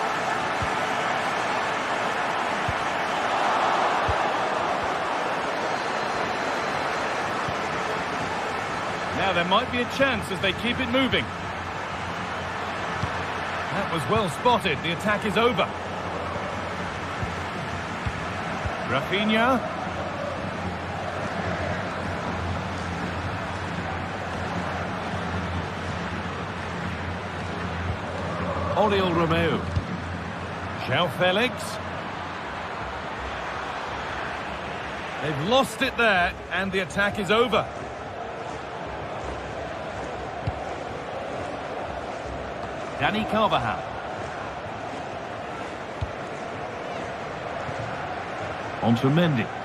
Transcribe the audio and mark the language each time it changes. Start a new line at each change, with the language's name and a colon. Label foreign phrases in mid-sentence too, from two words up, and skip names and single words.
English: Now there might be a chance as they keep it moving. That was well spotted. The attack is over. Rafinha. Oriol Romeu. João Felix. They've lost it there, and the attack is over. Dani Carvajal. On to Mendy.